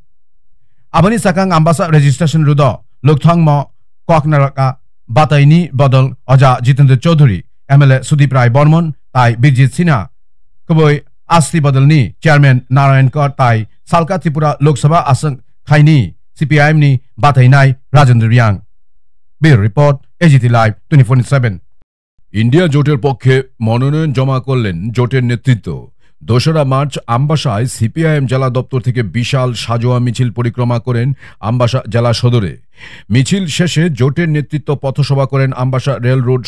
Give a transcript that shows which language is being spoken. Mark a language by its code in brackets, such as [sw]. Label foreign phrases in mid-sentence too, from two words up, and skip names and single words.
[trp] Abani Sakang Ambasa registration rudo Lokthang Mo Kok Naraka Bataini Bodol Aja Jitendra Chaudhary MLA Sudip Rai Bormon Tai Bijit Sinha Kaboi Asti Bodolni Chairman Narayan Kaur Tai Salka Tripura Lok Sabha Asang Khaini CPIM ni Batainai Rajendra Riang Bureau Report AGT Live 24/7 [bn] ইন্ডিয়া জোটের পক্ষে মনোনয়ন জমা করলেন জোটের নেতৃত্ব ২রা মার্চ আমবাসায় সিপিআইএম জেলা দপ্তর থেকে বিশাল সাজোয়া মিছিল পরিক্রমা করেন আমবাসা জেলা সদরে মিছিল শেষে জোটের নেতৃত্ব পথসভা করেন আমবাসা রেল রোড